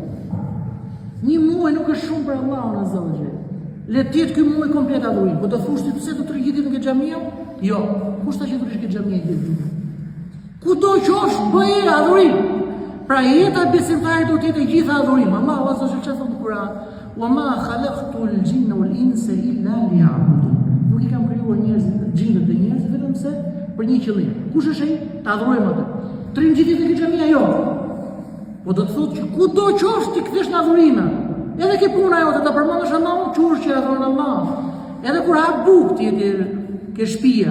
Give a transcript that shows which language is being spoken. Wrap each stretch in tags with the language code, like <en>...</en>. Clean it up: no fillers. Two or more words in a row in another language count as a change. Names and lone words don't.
<sq>Një muaj nuk nuk është shumë për Allahun</sq> <ar>عز وجل.</ar> <sq>Le të jetë ky muaj komplet adhurim. Po do thosh ti pse do të rrigjit në xhamia? Jo. Kush ta që do të rrish në xhamia gjithë? Kudo qofsh bëje adhurim. Pra jeta besimtarit do të jetë e gjitha adhurim. Allahu</sq> <ar>عز وجل</ar> <sq>thot në Kur'an:</sq> <ar>"وما خلقت الجن والإنس إلا ليعبدون."</ar> <sq>Nuk I kam krijuar gjindet dhe njerëzit vetëm se për një qëllim. Kush është ai? Ta adhurojmë atë. Trim gjithë në xhamia jo. Po do të thotë që kudo qofsh ti kthesh në adhurime. Edhe ke puna jote ta përmendesh Allahun, qursh që adhuron Allahun. Edhe kur hap bukë ti ke shtëpia.</sq>